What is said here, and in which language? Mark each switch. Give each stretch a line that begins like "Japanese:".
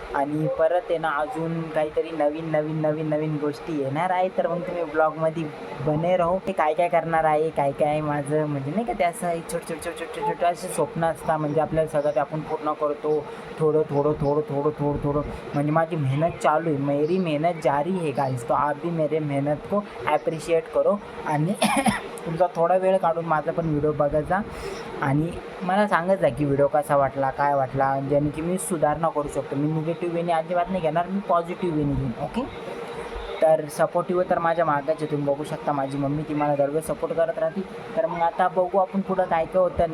Marathi: आणि परत आहे ना अजून काहीतरी नवीन गोष्टी येणार आहे. तर मग तुम्ही ब्लॉगमध्ये
Hindi: बने राहो.
Marathi: ते काय करणार आहे, काय माझं म्हणजे नाही का, ते असं छोटे असे स्वप्न असतात. म्हणजे आपल्याला सगळं ते आपण पूर्ण करतो थोडं. म्हणजे माझी मेहनत चालू आहे,
Hindi: मेरी मेहनत जारी है गाइस. तो आप भी मेरे मेहनत को ॲप्रिशिएट करो.
Marathi: आणि तुमचा थोडा वेळ काढून माझा पण व्हिडिओ बघायचा आणि मला सांगत जा की व्हिडिओ कसा वाटला, काय वाटला, ज्याने की मी सुधारणा करू शकतो. मी निगेटिव्ह वेने अजिबात नाही घेणार, मी पॉझिटिव्ह वेने घेईन. ओके, तर सपोर्टिव्ह तर माझ्या मागाचे तुम्ही बघू शकता. माझी मम्मी ती मला दरवेळेस सपोर्ट करत राहते. तर मग आता बघू आपण पुढं काय होतं.